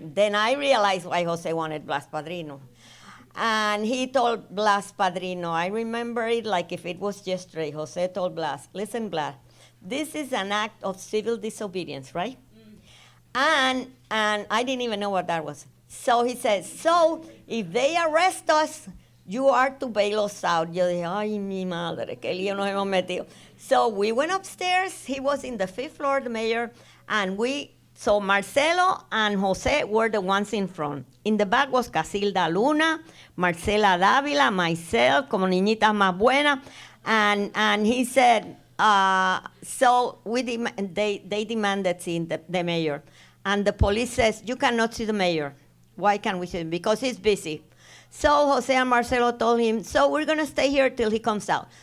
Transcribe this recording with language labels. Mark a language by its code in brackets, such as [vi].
[en] Then I realized why Jose wanted Blas Padrino. And he told Blas Padrino, I remember it like if it was yesterday. Jose told Blas, listen, Blas, this is an act of civil disobedience, right? And I didn't even know what that was. So he says, so if they arrest us, you are to bail us out. [es] Yo dije, ay, mi madre, qué lío nos hemos metido. [en] So we went upstairs. He was in the 5th floor, the mayor. And so Marcelo and Jose were the ones in front. In the back was Casilda Luna, Marcela Dávila, myself, [es] como niñitas más buenas. [en] And he said, so they demanded seeing the mayor. And the police says, you cannot see the mayor. Why can't we see him? Because he's busy. So Jose and Marcelo told him, so we're going to stay here till he comes out.